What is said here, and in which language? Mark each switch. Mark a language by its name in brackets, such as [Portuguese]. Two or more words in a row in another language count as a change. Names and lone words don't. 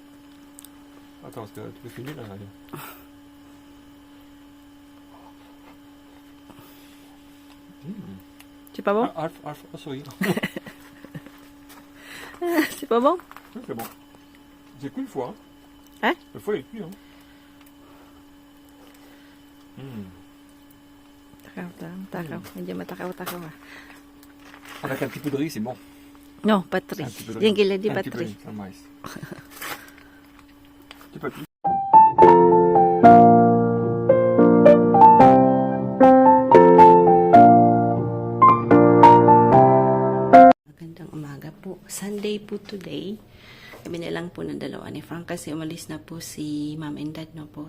[French] Attends, parce que tu peux filmer là. C'est pas bon? [English] Alf, Alf, oh, sorry. [French] C'est pas bon? Oui, c'est bon. J'ai cuit une fois. Hein? Une fois, il est cuit, hein. [Filipino] Takaw. Medyo matakaw-takaw ah. [French] Avec un petit peu de riz, c'est bon. No, patri. Un petit peu de [Filipino] Yan [French] riz. gila di Un petit peu de patri. riz, ça maïs. Tu peux plus. [Filipino] Magandang umaga po. Sunday po today. Kami na lang po ng dalawa ni Frank kasi umalis na po si [English] mom and dad, [Filipino] no po.